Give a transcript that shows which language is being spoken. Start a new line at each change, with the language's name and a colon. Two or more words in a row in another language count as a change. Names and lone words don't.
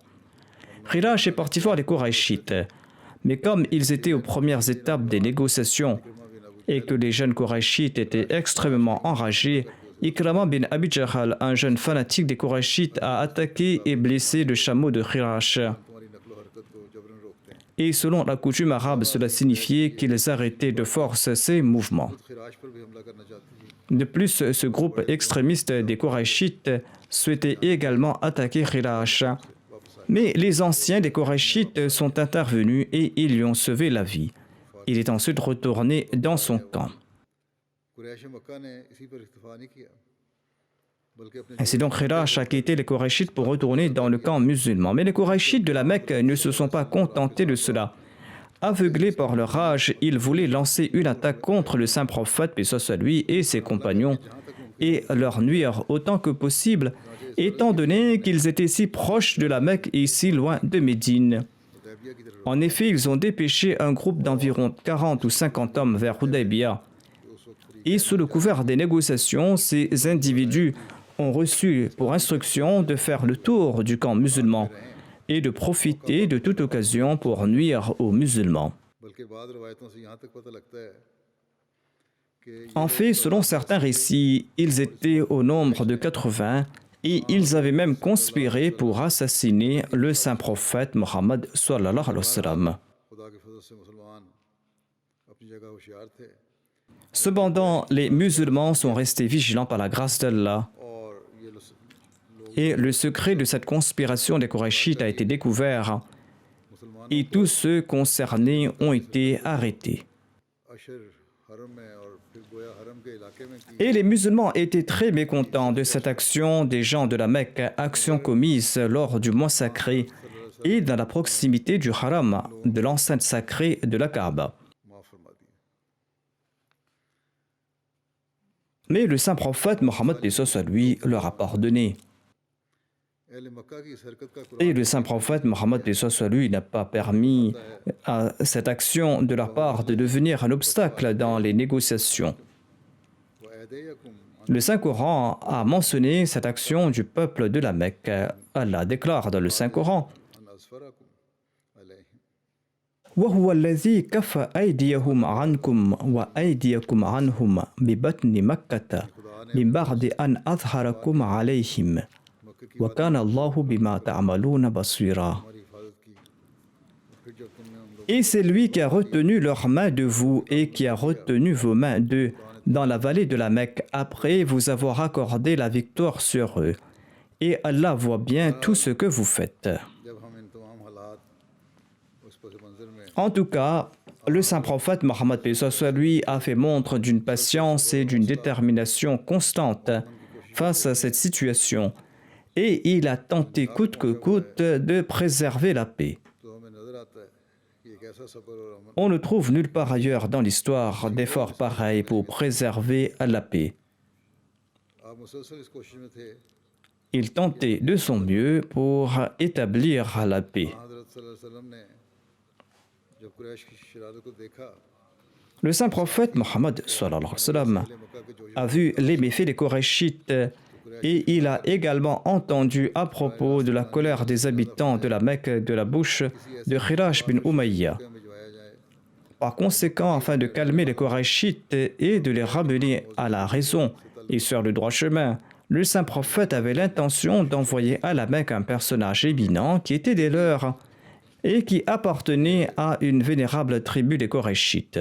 French: Khirash est parti voir les Qurayshites, mais comme ils étaient aux premières étapes des négociations et que les jeunes Qurayshites étaient extrêmement enragés, Ikrama bin Abi Jahal, un jeune fanatique des Qurayshites, a attaqué et blessé le chameau de Khirash. Et selon la coutume arabe, cela signifiait qu'ils arrêtaient de force ses mouvements.
Urdu: خراش پر بھی حملہ کرنا چاہتی تھی
French: De plus, ce groupe extrémiste des Qurayshites souhaitait également attaquer Khirash. Mais les anciens des Qurayshites sont intervenus et ils lui ont sauvé la vie. Il est ensuite retourné dans son camp.
Urdu: قریش مکہ نے اسی پر اکتفا نہیں کیا بلکہ اپنے
French: Ainsi donc, Khirash a quitté les Qurayshites pour retourner dans le camp musulman. Mais les Qurayshites de la Mecque ne se sont pas contentés de cela. Aveuglés par leur rage, ils voulaient lancer une attaque contre le saint prophète, paix soit lui, et ses compagnons, et leur nuire autant que possible, étant donné qu'ils étaient si proches de la Mecque et si loin de Médine.
Urdu: حدیبیہ کی طرف
French: En effet, ils ont dépêché un groupe d'environ 40 ou 50 hommes vers Hudaybiyah. Et sous le couvert des négociations, ces individus ont reçu pour instruction de faire le tour du camp musulman et de profiter de toute occasion pour nuire aux musulmans.
Urdu: بلکہ بعد روایتوں سے یہاں تک پتا لگتا ہے کہ
French: En fait, selon certains récits, ils étaient au nombre de 80 et ils avaient même conspiré pour assassiner le saint prophète Mohammed
Arabic: صلى الله عليه وسلم.
Urdu: خدا کے فضل سے مسلمان اپنی جگہ ہوشیار تھے
French: Cependant, les musulmans sont restés vigilants par la grâce d'Allah
Urdu: اور یہ لوگ
French: et le secret de cette conspiration des Qurayshites a été découvert et tous ceux concernés ont été arrêtés.
Urdu: اشہر حرم میں اور پھر گویا حرم کے علاقے میں کی
French: Et les musulmans étaient très mécontents de cette action des gens de la Mecque, action commise lors du mois sacré et dans la proximité du haram, de l'enceinte sacrée de la Kaaba.
Urdu: معاف فرما دی
French: Mais le saint prophète Mohammed paix soit lui leur a pardonné.
Urdu: اہل مکہ کی اس حرکت کا
French: Et le saint prophète Mohammed paix soit lui n'a pas permis à cette action de leur part de devenir un obstacle dans les négociations.
Arabic: वअदैकुम
French: Le Saint-Coran a mentionné cette action du peuple de la Mecque. Allah déclare dans le Saint-Coran
Arabic: أن أظفركم عليهم وهو الذي كف أيديهم عنكم وأيديكم عنهم ببطن مكة من بعد أن أظهركم عليهم وكان الله بما تعملون بصيرا.
Urdu: ہماری حفاظت کی پھر جب تم نے ان لوگوں
French: Et c'est lui qui a retenu leurs mains de vous et qui a retenu vos mains d'eux dans la vallée de la Mecque après vous avoir accordé la victoire sur eux. Et Allah voit bien tout ce que vous faites.
Urdu: جب ہم ان تمام حالات اس پس منظر میں
French: En tout cas, le saint prophète Mohammed paix soit lui a fait montre d'une patience et d'une détermination constante face à cette situation et il a tenté coûte que coûte de préserver la paix.
Urdu: تو ہمیں نظر آتا ہے کہ ایک ایسا صبر اور امن
French: On ne trouve nulle part ailleurs dans l'histoire d'efforts pareils pour préserver la paix.
Urdu: آپ مسلسل اس کوشش میں تھے
French: Il tentait de son mieux pour établir la paix.
Urdu: حضرت
Arabic: صلى الله عليه وسلم
Urdu: نے جب قریش کی شرارت کو دیکھا
French: Le saint prophète Mohammed
Arabic: صلى الله عليه وسلم
Urdu: اہل مکہ کے جو
French: a vu les méfaits des Korachites et il a également entendu à propos de la colère des habitants de la Mecque de la bouche de Khirash bin Umayya.
Urdu: میں بھجوایا جائے
French: Par conséquent, afin de calmer les Korachites et de les ramener à la raison et sur le droit chemin, le saint prophète avait l'intention d'envoyer à la Mecque un personnage éminent qui était des leurs et qui appartenait à une vénérable tribu des Korachites.